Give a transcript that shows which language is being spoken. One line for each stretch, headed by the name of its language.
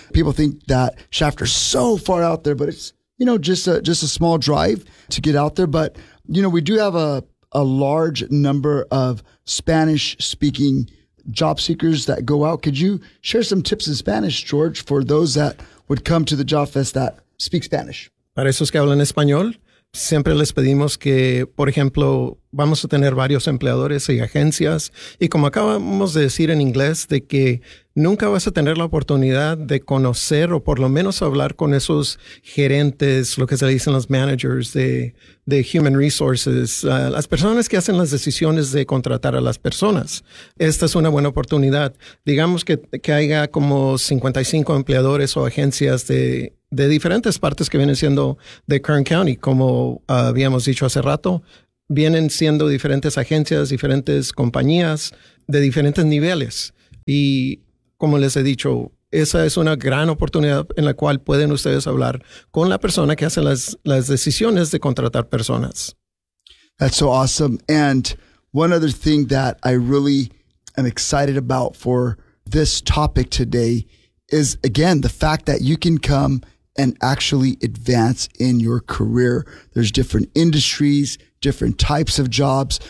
English: People think that Shafter's so far out there, but it's, you know, just a small drive to get out there. But, you know, we do have a a large number of Spanish speaking job seekers that go out. Could you share some tips in Spanish, George, for those that would come to the Job Fest that speak Spanish?
Spanish: Para esos que hablan español, siempre les pedimos que, por ejemplo, vamos a tener varios empleadores y agencias. Y como acabamos de decir en inglés, de que nunca vas a tener la oportunidad de conocer o por lo menos hablar con esos gerentes, lo que se le dicen los managers de Human Resources, las personas que hacen las decisiones de contratar a las personas. Esta es una buena oportunidad. Digamos que haya como 55 empleadores o agencias de diferentes partes que vienen siendo de Kern County, como habíamos dicho hace rato. Vienen siendo diferentes agencias, diferentes compañías de diferentes niveles. Y como les he dicho, esa es una gran oportunidad en la cual pueden ustedes hablar con la persona que hace las decisiones de contratar personas.
English: That's so awesome. And one other thing that I really am excited about for this topic today is, again, the fact that you can come and actually advance in your career. There's different industries, different types of jobs.